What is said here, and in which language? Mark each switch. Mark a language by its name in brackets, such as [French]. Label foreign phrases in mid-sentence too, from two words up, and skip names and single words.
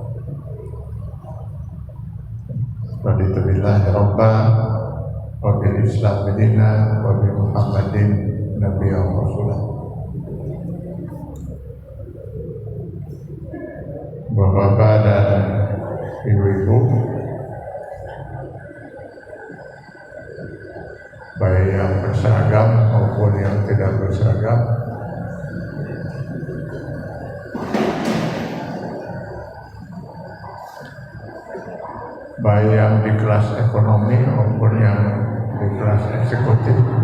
[Arabic] رضيت بالله ربا وبالإسلام دينا وبمحمد نبيا ورسولا. [Indonesian] Bapak-bapak dan ibu-ibu, baik yang berseragam maupun yang tidak berseragam, baik yang di kelas ekonomi maupun yang di kelas eksekutif.